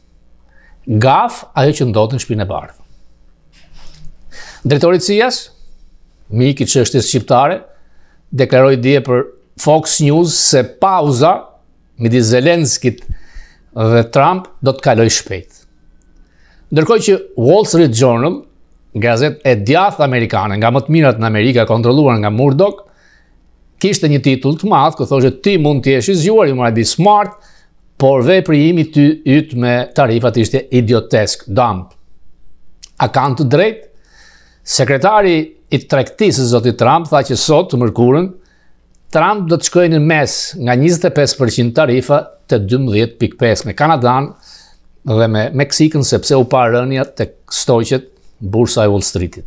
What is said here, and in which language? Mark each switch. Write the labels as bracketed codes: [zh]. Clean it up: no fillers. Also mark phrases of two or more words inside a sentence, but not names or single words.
[sq] Gaf ajo që ndodh në shtëpinë e bardhë. Drejtori i CIA-s, mik i çështjes shqiptare, deklaroi dje për Fox News se pauza midis Zelenskit dhe Trump do të kalojë shpejt. Ndërkohë që Wall Street Journal, gazetë e djathtë amerikane, nga më të mirat në Amerikë, kontrolluar nga Murdoch, kishte një titull të madh që thoshte ti mund të jesh i zgjuar, [en] you might be smart, [sq] por veprimi yt me tarifat ishte idiotesk, dumb. A kanë të drejtë? Sekretari i tregtisë zotit Trump tha që sot të mërkurën Trump do të shkojë në mes nga 25% tarifa te 12.5 me Kanadan dhe me Meksikën, sepse u pa rënja tek stoqet bursa e Wall Streetit.